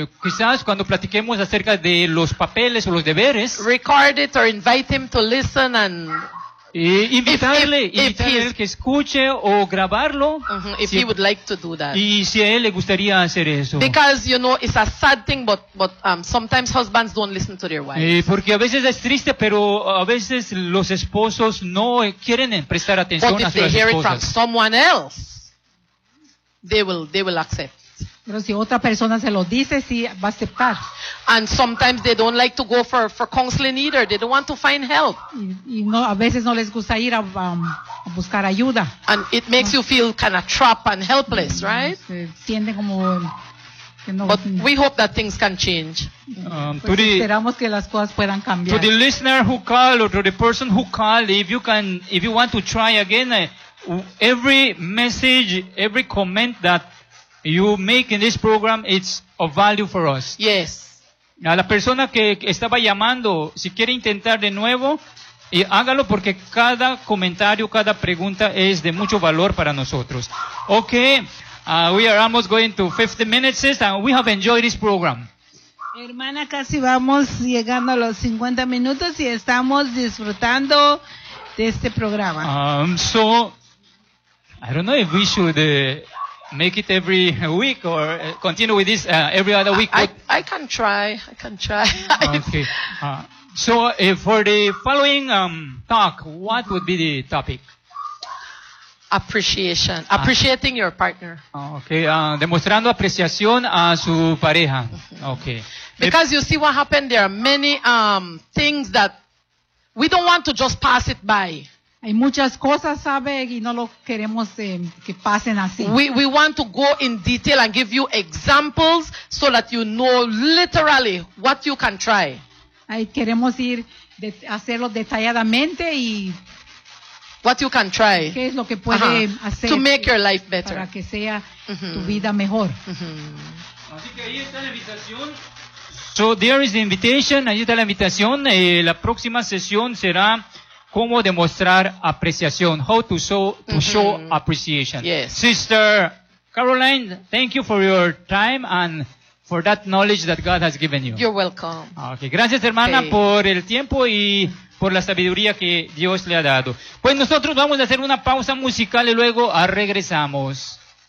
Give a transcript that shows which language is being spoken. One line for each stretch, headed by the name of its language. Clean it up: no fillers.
Spanish: Quizás cuando platiquemos acerca de los papeles o los deberes.
English: Record it or invite him to listen and.
Spanish: Invitarle que escuche o grabarlo.
English: Mm-hmm, if he would like to do that.
Spanish: Y si a él le gustaría hacer eso.
English: Because you know it's a sad thing, but sometimes husbands don't listen to their wives.
Spanish: Porque a veces es triste, pero a veces los esposos no quieren prestar atención a sus esposas.
English: But if they hear it from someone else, they will accept.
Spanish: Pero si otra persona se lo dice, sí va a aceptar.
English: And sometimes they don't like to go for counseling either. They don't want to find help.
Spanish: Y no, a veces no les gusta ir a buscar ayuda.
English: And it makes you feel kind of trapped and helpless, right?
Spanish: Se siente como
English: But we hope that things can change.
Spanish: Esperamos que las cosas puedan cambiar.
English: To the listener who called or to the person who called, if you want to try again, every message, every comment that you make in this program, it's of value for us. Yes.
Spanish: A la persona que estaba llamando, si quiere intentar de nuevo, hágalo porque cada comentario, cada pregunta es de mucho valor para nosotros.
English: Okay, we are almost going to 50 minutes and we have enjoyed this program.
Spanish: Hermana, casi vamos llegando a los 50 minutos y estamos disfrutando de este programa.
English: So, I don't know if we should... make it every week or continue with this every other week. I can try. Okay. So for the following talk, what would be the topic? Appreciation. Appreciating your partner.
Spanish: Okay. Demostrando apreciación a su pareja. Okay.
English: Because you see what happened, there are many things that we don't want to just pass it by.
Spanish: Hay muchas cosas, sabe, y no lo queremos que pasen así.
English: We want to go in detail and give you examples so that you know literally what you can try.
Spanish: Ahí queremos ir de hacerlo detalladamente y
English: what you can try.
Spanish: ¿Qué es lo que puede hacer?
English: To make your life better.
Spanish: Para que sea tu vida mejor. Así que ahí está la invitación.
English: So there is the invitation.
Spanish: Ahí está la invitación. La próxima sesión será cómo demostrar apreciación.
English: How to show appreciation. Yes. Sister Caroline, thank you for your time and for that knowledge that God has given you. You're welcome. Okay.
Spanish: Gracias, hermana, por el tiempo y por la sabiduría que Dios le ha dado. Pues nosotros vamos a hacer una pausa musical y luego regresamos.